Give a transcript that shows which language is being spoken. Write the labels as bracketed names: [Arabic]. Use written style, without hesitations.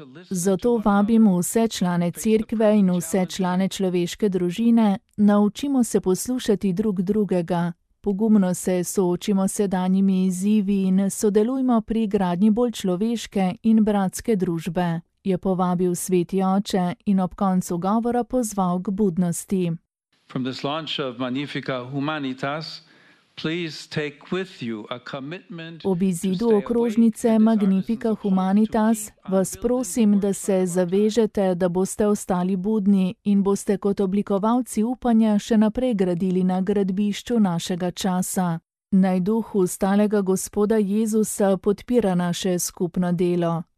[Slovenian] Zato vabim vse člane cerkve in vse člane človeške družine, naučimo se poslušati drug drugega. Pogumno se soočimo s sedanjimi izzivi in sodelujmo pri gradnji bolj človeške in bratske družbe, je povabil sveti oče in ob koncu govora pozval k budnosti. [English] From this launch of Magnifica Humanitas, please take with you a commitment. [Slovenian] Ob izidu okrožnice Magnifica Humanitas vas prosim, da se zavežete, da boste ostali budni in boste kot oblikovalci upanja še naprej gradili na gradbišču našega časa. Naj duh ustalega Gospoda Jezusa podpira naše skupno delo.